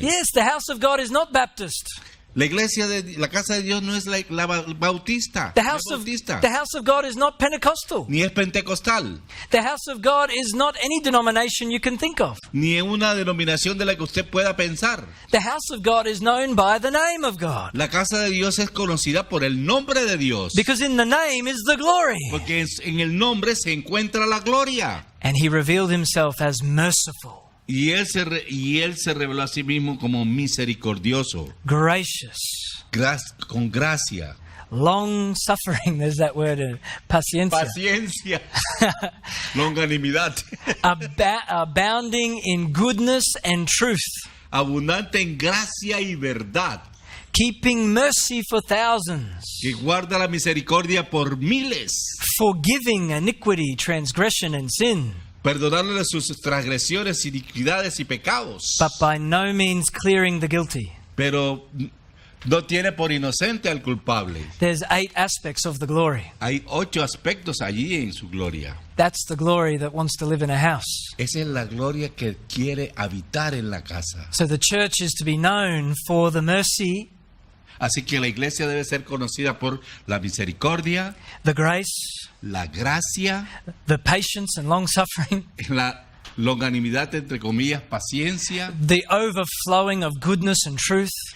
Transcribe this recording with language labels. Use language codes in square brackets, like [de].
[en] Yes, the house of God is not Baptist. [es] La casa de Dios no es la bautista. [en] The [es] no es [en] house [es] bautista, [en] of God is not Pentecostal. [es] ni es pentecostal, [en] The house of God is not any denomination you can think of. [es] ni es una denominación de la que usted pueda pensar. [en] The house of God is known by the name of God. [es] La casa de Dios es conocida por el nombre de Dios. [en] Because in the name is the glory. [es] Porque en el nombre se encuentra la gloria. [en] And he revealed himself as merciful, [es] Y él se reveló a sí mismo como misericordioso, [en] gracious, [es] con gracia, [en] long suffering. There's that word, paciencia. [es] paciencia, longanimidad, [en] Abounding in goodness and truth, [es] abundante en gracia y verdad, [en] keeping mercy for thousands, [es] que guarda la misericordia por miles, [en] forgiving iniquity, transgression, and sin, [es] perdonarle sus transgresiones, iniquidades y pecados, [en] but by no means clearing the guilty. [es] pero no tiene por inocente al culpable. [en] There's 8 aspects of the glory. [es] Hay 8 aspectos allí en su gloria. [en] That's the glory that wants to live in a house. [es] Esa es la gloria que quiere habitar en la casa. [en] So the church is to be known for the mercy, [es] Así que la iglesia debe ser conocida por la misericordia, [en] the grace, [es] la gracia, [en] the patience and long suffering, [es] la longanimidad, entre comillas, paciencia, [en] the overflowing of goodness and truth,